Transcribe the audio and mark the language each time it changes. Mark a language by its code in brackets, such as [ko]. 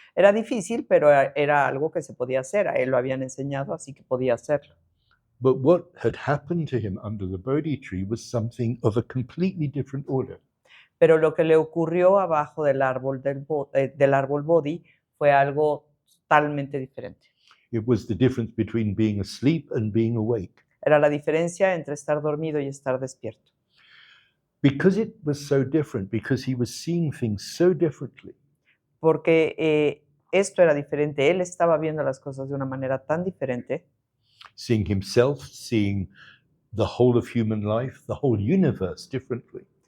[es] Era difícil, pero era algo que se podía hacer. A él lo habían enseñado, así que podía hacerlo. [en] But what had happened to him under the Bodhi tree was something of a completely different order. [es] Pero lo que le ocurrió abajo del árbol Bodhi fue algo totalmente diferente. [en] It was the difference between being asleep and being awake. [es] Era la diferencia entre estar dormido y estar despierto. [en] Because it was so different, because he was seeing things so differently. [es] Porque esto era diferente. Él estaba viendo las cosas de una manera tan diferente. [en] Seeing himself, seeing the whole of human life, the whole universe differently.